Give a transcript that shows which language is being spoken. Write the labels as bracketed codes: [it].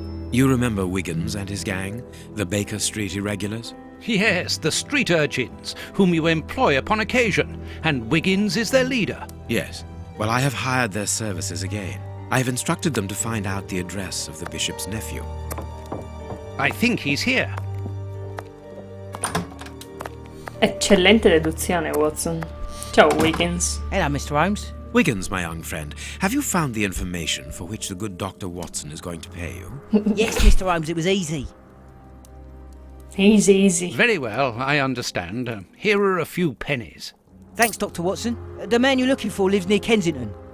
[en] You remember Wiggins and his gang, the Baker Street irregulars? Yes, the street urchins, whom you employ upon occasion, and Wiggins is their leader. Yes. Well, I have hired their services again. I have instructed them to find out the address of the bishop's nephew. I think he's here. [it] Eccellente deduzione, Watson. Ciao, Wiggins. [en] Hello, Mr. Holmes. Wiggins, my young friend, have you found the information for which the good Dr. Watson is going to pay you? Yes, Mr. Holmes, it was easy. Easy. Very well, I understand. Here are a few pennies. Thanks, Dr. Watson. The man you're looking for lives near Kensington.